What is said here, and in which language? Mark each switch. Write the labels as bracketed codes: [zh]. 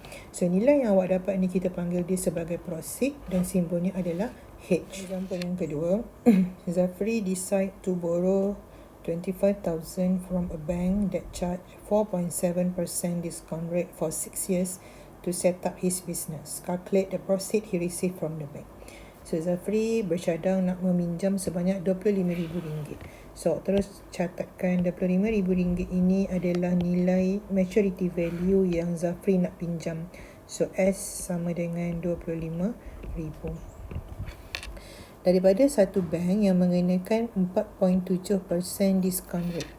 [ms] So nilai yang awak dapat ni kita panggil dia sebagai proceed dan simbolnya adalah H. [en] Example [ms] yang kedua, [en] Zafri decide to borrow 25,000 from a bank that charge 4.7% discount rate for 6 years to set up his business. Calculate the proceed he received from the bank. [ms] So Zafri bercadang nak meminjam sebanyak RM25,000. So terus catatkan RM25,000 ini adalah nilai maturity value yang Zafri nak pinjam. So S sama dengan RM25,000. Daripada satu bank yang mengenakan 4.7% discount rate.